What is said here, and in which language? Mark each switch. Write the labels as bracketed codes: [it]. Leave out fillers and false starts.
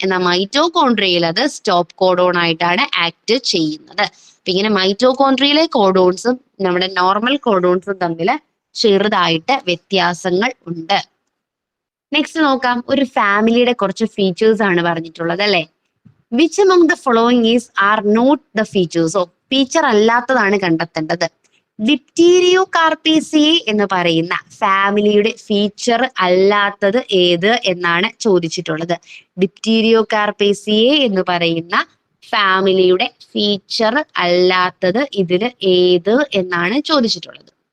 [ml] എന്നാൽ മൈറ്റോകോൺട്രിയയിൽ അത് stop codon ആയിട്ടാണ് ആക്ട് ചെയ്യുന്നത്. അപ്പൊ ഇങ്ങനെ മൈറ്റോകോൺട്രിയയിലെ കോഡോൺസും നമ്മുടെ നോർമൽ കോഡോൺസും തമ്മിൽ ചെറുതായിട്ട് വ്യത്യാസങ്ങൾ ഉണ്ട്. നെക്സ്റ്റ് നോക്കാം, ഒരു ഫാമിലിയുടെ കുറച്ച് ഫീച്ചേഴ്സ് ആണ് പറഞ്ഞിട്ടുള്ളത് അല്ലെ. [en] Which among the following is are not the features? [ml] Feature അല്ലാത്തതാണ് കണ്ടെത്തേണ്ടത്. ഡിപ്റ്റീരിയോ കാർപ്പേസിയെ എന്ന് പറയുന്ന ഫാമിലിയുടെ ഫീച്ചർ അല്ലാത്തത് ഏത് എന്നാണ് ചോദിച്ചിട്ടുള്ളത്. ഡിപ്റ്റീരിയോ കാർപ്പേസിയെ എന്ന് പറയുന്ന ഫാമിലിയുടെ ഫീച്ചർ അല്ലാത്തത് ഇതില് ഏത് എന്നാണ് ചോദിച്ചിട്ടുള്ളത്.